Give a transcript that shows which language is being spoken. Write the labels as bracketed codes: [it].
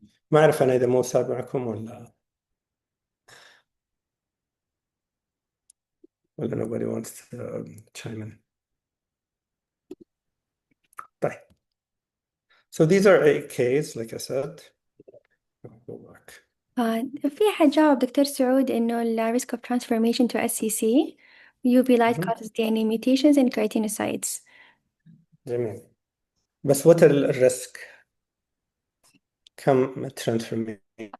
[ar] ما أعرف أنا إذا موسى معكم ولا [en] nobody wants to chime in. [ar] طيب. [en] So these are AKs, like I said. I'll go back. [ar] في حد جاوب دكتور سعود إنه ال [en] risk of transformation to SCC UV light causes DNA mutations and keratinocytes. [ar] جميل. بس what الريسك؟ كم transformation?